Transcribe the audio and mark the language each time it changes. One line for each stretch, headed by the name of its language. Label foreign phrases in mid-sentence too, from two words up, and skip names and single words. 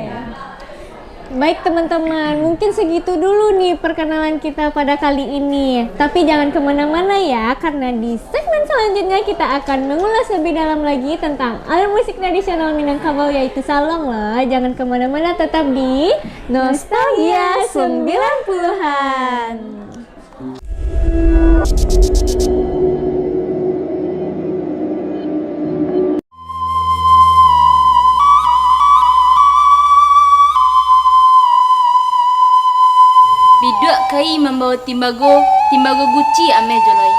Indonesian: Baik teman-teman, mungkin segitu dulu nih perkenalan kita pada kali ini. Tapi jangan kemana-mana ya, karena di segmen selanjutnya kita akan mengulas lebih dalam lagi tentang alat musik tradisional Minangkabau yaitu salong loh. Jangan kemana-mana, tetap di Nostalgia 90-an.
Minangkabau: Biduak kai membawa timbago guci ame joloyang.